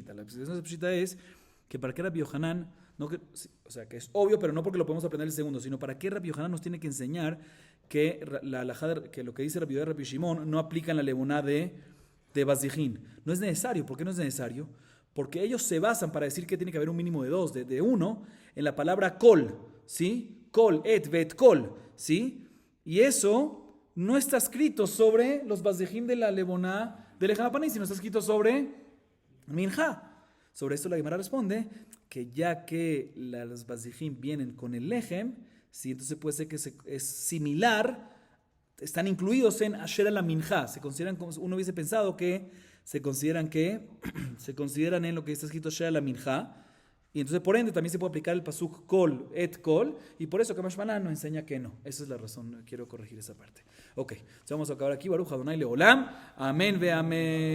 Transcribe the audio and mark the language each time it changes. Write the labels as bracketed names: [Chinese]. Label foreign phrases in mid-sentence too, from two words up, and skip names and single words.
[Spanish] La explicación de pshita es que para qué Rabbi Yohanan, o sea, que es obvio, pero no porque lo podemos aprender el segundo, sino para qué Rabbi Yohanan nos tiene que enseñar que la alajá, que lo que dice Rabbi Yudá y Rabbi Shimon no aplica en la leboná de bazdejim. No es necesario. ¿Por qué no es necesario? Porque ellos se basan para decir que tiene que haber un mínimo de 2, de 1, en la palabra kol, ¿sí? [Hebrew] כל, את, ואת, כל, [Spanish] ¿sí? Y eso no está escrito sobre los Bazejim de la Leboná del [Hebrew] לחם הפנים, [Spanish] sino está escrito sobre Minja. Sobre esto la Gemara responde que ya que las Bazejim vienen con el Lechem, sí, entonces puede ser que es similar, están incluidos en [Hebrew] אשר למנחה. [Spanish] Se consideran, como uno hubiese pensado que se consideran en lo que está escrito [Hebrew] אשר למנחה. [Spanish] Y entonces por ende también se puede aplicar el pasuk [Hebrew] כל, את כל, [Spanish] y por eso [Aramaic] קא משמע לן [Spanish] nos enseña que no. Esa es la razón, quiero corregir esa parte. Ok, entonces vamos a acabar aquí. [Hebrew] ברוך אדני לעולם. אמן ואמן.